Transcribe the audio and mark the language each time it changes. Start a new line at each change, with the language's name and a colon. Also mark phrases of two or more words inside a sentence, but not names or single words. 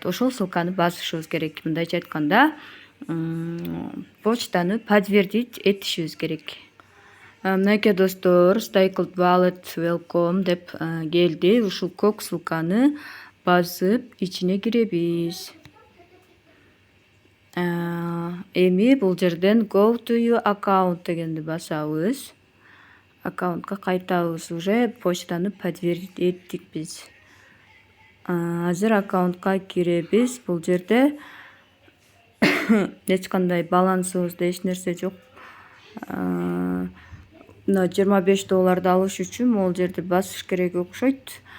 Kyrgyz: Ошол ссылканы басышыбыз керек. Мындайча айтканда, почтаны подтвердить этишибиз керек. Мынакей достор, Staked Wallet welcome деп келди. Ушул көк ссылканы басып ичине киребиз. Эми бул жерден
English: go to your account
Kyrgyz: дегенди басабыз. Аккаунтка кайтабыз. Уже почтаны подтвердить эттик биз. Азыр аккаунтка киребиз. Бул жерде эч кандай балансыбызда эч нерсе жок. $25 алыш үчүн могул жерде басыш керек окшойт.